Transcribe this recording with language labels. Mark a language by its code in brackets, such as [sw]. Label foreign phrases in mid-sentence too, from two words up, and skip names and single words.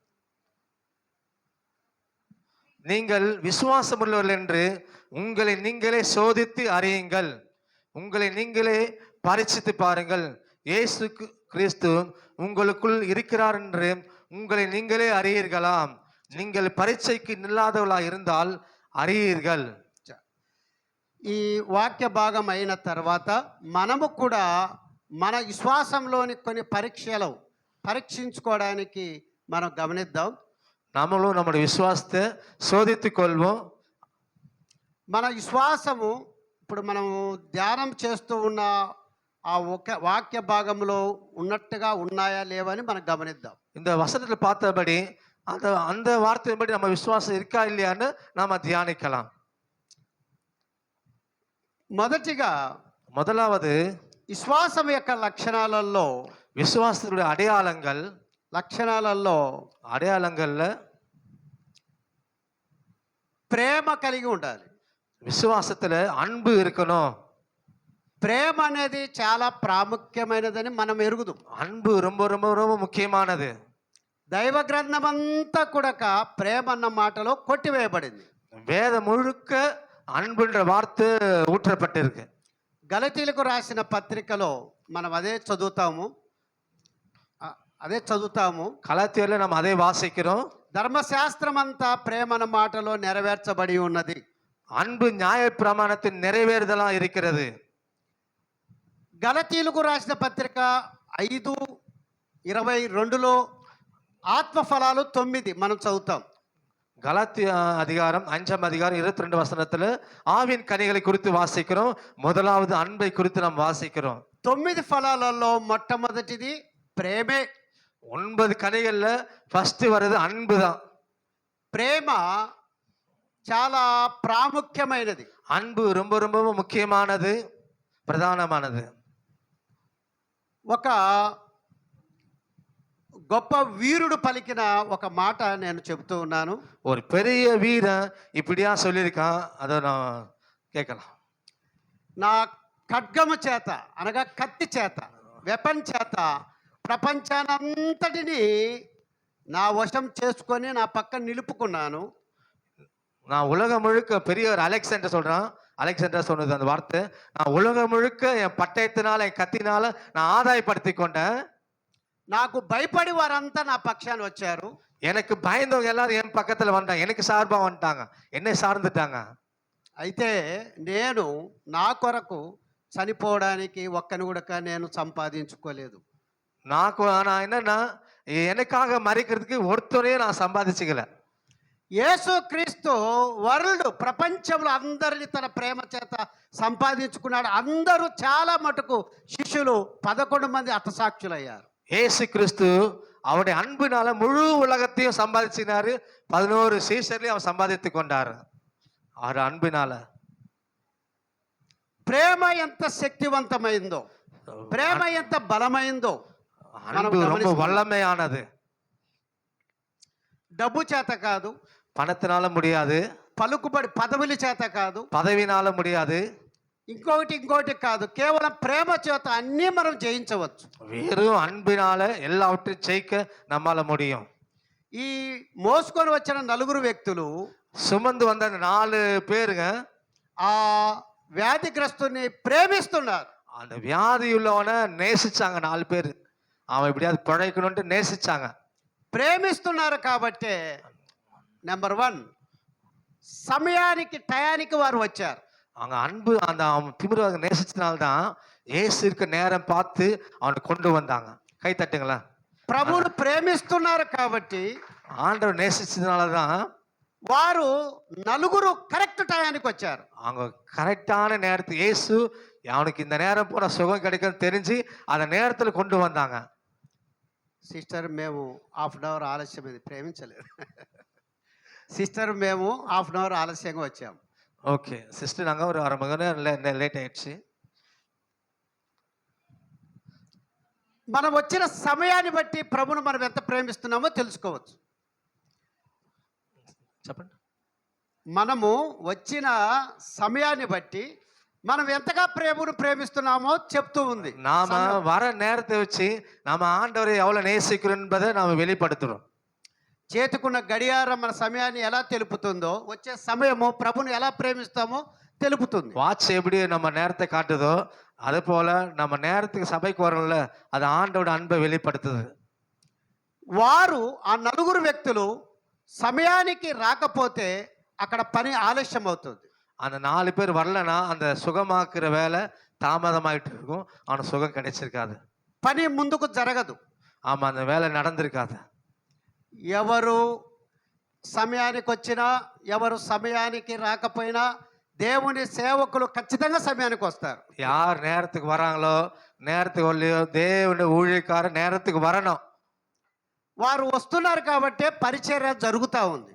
[ta] நீங்கள் விசுவாசமுள்ளவர்கள் என்று உங்களை நீங்களே சோதித்து அறியுங்கள், உங்களை நீங்களே பரீட்சித்து பாருங்கள். இயேசு கிறிஸ்து உங்களுக்குள் இருக்கிறார் என்று உங்களை நீங்களே அறியீர்களாம். நீங்கள் பரீட்சைக்கு நில்லாதவளா இருந்தால் அறியீர்கள். [te] ఈ వాక్య భాగం అయిన తర్వాత మనము కూడా మన విశ్వాసంలోని కొన్ని పరీక్షించుకోవడానికి మనం గమనిద్దాం. [ta] நம்மளும் நம்முடைய விசுவாசத்தை சோதித்துக் கொள்வோம். [te] మన విశ్వాసము ఇప్పుడు మనం ధ్యానం చేస్తూ ఉన్న ఆ ఒక వాక్య భాగంలో ఉన్నట్టుగా ఉన్నాయా లేవని మనం గమనిద్దాం. [ta] இந்த வசனத்தில் பார்த்தபடி அந்த அந்த வார்த்தையின்படி நம்ம விசுவாசம் இருக்கா இல்லையான்னு நாம தியானிக்கலாம். [te] మొదటిగా [ta] முதலாவது [te] విశ్వాసం యొక్క లక్షణాలలో [ta] விசுவாசத்துடைய அடையாளங்கள்ல [te] ప్రేమ కలిగి ఉండాలి. [ta] விசுவாசத்துல அன்பு இருக்கணும். [te] ప్రేమ అనేది చాలా ప్రాముఖ్యమైనదని మనం ఎరుగుదాం. [ta] அன்பு ரொம்ப ரொம்ப ரொம்ப முக்கியமானது. [te] దైవ గ్రంథం అంతా కూడా ప్రేమ అన్న మాటలో కొట్టివేయబడింది. [ta] வேதம் முழுக்க அன்புன்ற வார்த்தை ஊற்றப்பட்டிருக்கு. [te] గలతీలకు రాసిన పత్రికలో మనం అదే చదువుతాము. [ta] கலாத்தியர்ல நம்ம அதை வாசிக்கிறோம். [te] ధర్మశాస్త్రం అంతా ప్రేమ అన్న మాటలో నెరవేర్చబడి ఉన్నది. [ta] அன்பு நியாய பிரமாணத்தின் நிறைவேறுதலா இருக்கிறது. [te] గలతీలకు రాసిన పత్రిక 5:22లో ఆత్మఫలాలు 9 మనం చదువుతాం. [ta] கலாத்திய அதிகாரம் 5ஆம் அதிகாரம் 22 வசனத்துல ஆவின் கனிகளை குறித்து வாசிக்கிறோம். முதலாவது அன்பை குறித்து நாம் வாசிக்கிறோம். [te] 9 ఫలాలలో మొట్టమొదటిది ప్రేమే. [ta] 9 கனிகள்ல ஃபர்ஸ்ட் வர்றது அன்பு தான். [te] ప్రేమ చాలా ప్రాముఖ్యమైనది. [ta] அன்பு ரொம்ப ரொம்ப முக்கியமானது, பிரதானமானது. [te] ఒక గొప్ప వీరుడు పలికిన ఒక మాట నేను చెబుతూ ఉన్నాను. [ta] ஒரு பெரிய வீரன் இப்படியா சொல்லியிருக்கான், அதை நான் கேட்கலாம். [te] నా ఖడ్గము చేత అనగా కత్తి చేత వెపన్ చేత ప్రపంచానంతటిని నా వశం చేసుకొని నా పక్కన నిలుపుకున్నాను. [ta] நான் உலகம் முழுக்க பெரியவர் அலெக்சாண்டர் சொன்னது அந்த வார்த்தை. நான் உலகம் முழுக்க என் பட்டயத்தினால என் கத்தினால நான் ஆதாயப்படுத்தி கொண்டேன். [te] నాకు భయపడి వారంతా నా పక్షాన్ని వచ్చారు. [ta] எனக்கு பயந்தவங்க எல்லாரும் என் பக்கத்துல வந்தாங்க, எனக்கு சார்பா வந்துட்டாங்க, என்னை சார்ந்துட்டாங்க. [te] అయితే నేను నా కొరకు చనిపోవడానికి ఒక్కని కూడా నేను సంపాదించుకోలేదు. [ta] நான் என்னன்னா எனக்காக மறிக்கிறதுக்கு ஒருத்தரையும் நான் சம்பாதிச்சுக்கல. [te] యేసుక్రీస్తు ప్రపంచంలో అందరిని తన ప్రేమ చేత సంపాదించుకున్నాడు. అందరూ చాలా మటుకు శిష్యులు 11 మంది హతసాక్షులయ్యారు. [ta] ஏசு கிறிஸ்து அவருடைய அன்பினால முழு உலகத்தையும் சம்பாதிச்சினாரு. 11 சீஷர்களையும் அவர் சம்பாதித்து கொண்டாரு அவர் அன்பினால. [te] ప్రేమ ఎంత శక్తివంతమైందో, ప్రేమ ఎంత బలమైందో [ta] அன்பு ரொம்ப வல்லமையானது. [te] డబ్బు చేత కాదు, [ta] பணத்தினால முடியாது, [te] పలుకుబడి పదవుల చేత కాదు, [ta] பதவினால முடியாது, [te] ఇంకోటి కాదు, కేవలం ప్రేమ చేత అన్నీ మనం జయించవచ్చు. [ta] வெறும் அன்பினால எல்லாவற்றையும் ஜெயிக்க நம்மால முடியும். [te] ఈ మోసుకొని వచ్చిన 4 వ్యక్తులు [ta] சுமந்து வந்த 4 பேருங்க [te] ఆ వ్యాధిగ్రస్తుని ప్రేమిస్తున్నారు. [ta] அந்த வியாதி உள்ளவனை நேசிச்சாங்க. 4 பேர் அவன் எப்படியாவது பிழைக்கணும்ட்டு நேசிச்சாங்க. [te] ప్రేమిస్తున్నారు కాబట్టే నెంబర్ 1 సమయానికి టయానికి వారు వచ్చారు. [ta] அவங்க அன்பு அந்த அவன் திமிருவாக நேசிச்சதுனால்தான் ஏசு இருக்க நேரம் பார்த்து அவனை கொண்டு வந்தாங்க. கை தட்டுங்களா. [te] ప్రభువును ప్రేమిస్తున్నారు కాబట్టి [ta] ஆண்டவர் நேசிச்சதுனாலதான் [te] వారు 4 కరెక్ట్ టయానికి వచ్చారు. [ta] அவங்க கரெக்டான நேரத்துக்கு ஏசு அவனுக்கு இந்த நேரம் போன சுகம் கிடைக்கும்னு தெரிஞ்சு அந்த நேரத்துல கொண்டு வந்தாங்க. [te] సిస్టర్ మేము [en] half an hour [te] ఆలస్యమైంది, ప్రేమించలేదు. సిస్టర్ మేము [en] half an hour [te] ఆలస్యంగా వచ్చాము. [ta] ஓகே சிஸ்டர், நாங்கள் ஒரு 1/2 மணி நேரம் லேட் ஆயிடுச்சு. [te] మనం వచ్చిన సమయాన్ని బట్టి ప్రభును మనం ఎంత ప్రేమిస్తున్నామో తెలుసుకోవచ్చు. చెప్పండి. మనము వచ్చిన సమయాన్ని బట్టి మనం ఎంతగా ప్రభువును ప్రేమిస్తున్నామో చెప్తూ ఉంది. [ta] நாம வர நேரத்தை வச்சு நாம ஆண்டவரை எவ்வளவு நேசிக்கிறோம் என்பதை நாம வெளிப்படுத்துறோம். [te] చేతుకున్న గడియారం మన సమయాన్ని ఎలా తెలుపుతుందో వచ్చే సమయము ప్రభును ఎలా ప్రేమిస్తామో తెలుపుతుంది. [ta] வாட்ச் எப்படி நம்ம நேரத்தை காட்டுதோ அது போல நம்ம நேரத்துக்கு சபைக்கு வரோம்ல, அது ஆண்டோட அன்பை வெளிப்படுத்துது. [te] వారు ఆ నలుగురు వ్యక్తులు సమయానికి రాకపోతే అక్కడ పని ఆలస్యం అవుతుంది. [ta] அந்த 4 பேர் வரலன்னா அந்த சுகமாக்குற வேலை தாமதமாயிட்டு இருக்கும். அவனுக்கு சுகம் கிடைச்சிருக்காது. [te] పని ముందుకు జరగదు. [ta] ஆமா, அந்த வேலை நடந்திருக்காது. [te] ఎవరు సమయానికి వచ్చినా ఎవరు సమయానికి రాకపోయినా దేవుని సేవకులు ఖచ్చితంగా సమయానికి వస్తారు. [ta] யார் நேரத்துக்கு வராங்களோ நேரத்துக்கு வரலையோ தேவனுடைய ஊழியக்காரர் நேரத்துக்கு வரணும். [te] వారు వస్తున్నారు కాబట్టే పరిచర్య జరుగుతూ ఉంది.